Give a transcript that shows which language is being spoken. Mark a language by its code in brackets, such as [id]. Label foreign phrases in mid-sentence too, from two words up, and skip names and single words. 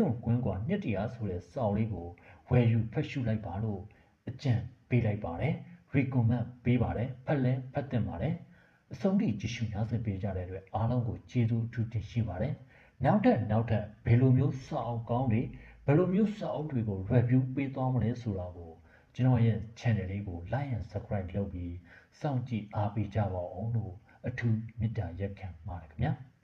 [my] န်ကွင်းကွာနှစ်တရားဆိုတဲ့စာအုပ်လေးကိုဝယ်ယူဖတ်ရှုလိုက်ပါလို့အကြံပေးလိုက်ပါတယ် recommend ပေးပါတယ်ဖတ်လဲဖတ်သင့်ပါတယ်အဆုံးထိကြည့်ရှုနားဆင်ပေးကြတဲ့အတွက်အားလုံးကိုကျေးဇူးအထူးတင်ရှိပါတယ်နောက်ထပ်ဘယ်လိုမျိုးစာအုပ်ကောင်းတွေဘယ်လိုမျိုးစာအုပ်တွေကို review ပေးသွားမလဲဆိုတာကိုကျွန်တော်ရဲ့ channel လေးကို [en] like and subscribe [my] လုပ်ပြီးစောင့်ကြည့်အားပေးကြပါအောင်လို့အထူးမေတ္တာရက်ခံပါတယ်ခင်ဗျာ